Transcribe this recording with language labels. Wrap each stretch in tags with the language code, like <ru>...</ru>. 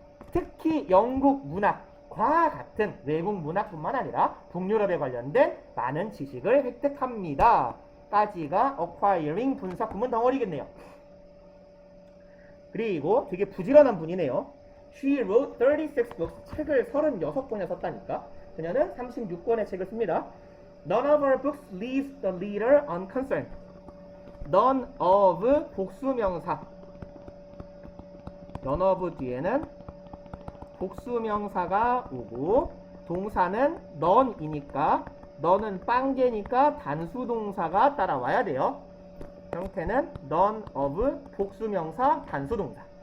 <ko>특히 영국 문학과 같은 외국 문학뿐만 아니라 북유럽에 관련된 많은 지식을 획득합니다. 까지가 acquiring 분사구문 덩어리겠네요. 그리고 되게 부지런한 분이네요.</ko> <en>She wrote 36 books.</en> <ko>책을 36권에 썼다니까. 그녀는 36권의 책을 씁니다.</ko> <en>None of her books leaves the reader unconcerned. None of 복수명사.</en> <ko>None of 뒤에는 복수명사가 오고, 동사는 none이니까, none은 빵개니까 단수동사가 따라와야 돼요. 형태는 none of 복수명사 단수동사.</ko>